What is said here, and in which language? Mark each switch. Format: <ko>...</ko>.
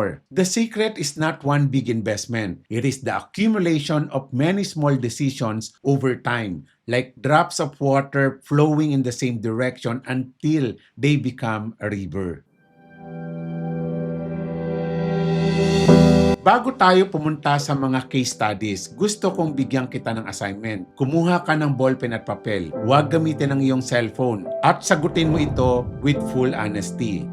<en>The secret is not one big investment. It is the accumulation of many small decisions over time, like drops of water flowing in the same direction until they become a river.</en> <tl>Bago tayo pumunta sa mga case studies, gusto kong bigyan kita ng assignment. Kumuha ka ng ballpen at papel. Huwag gamitin ang iyong cellphone. At sagutin mo ito</tl> <en>with full honesty.</en>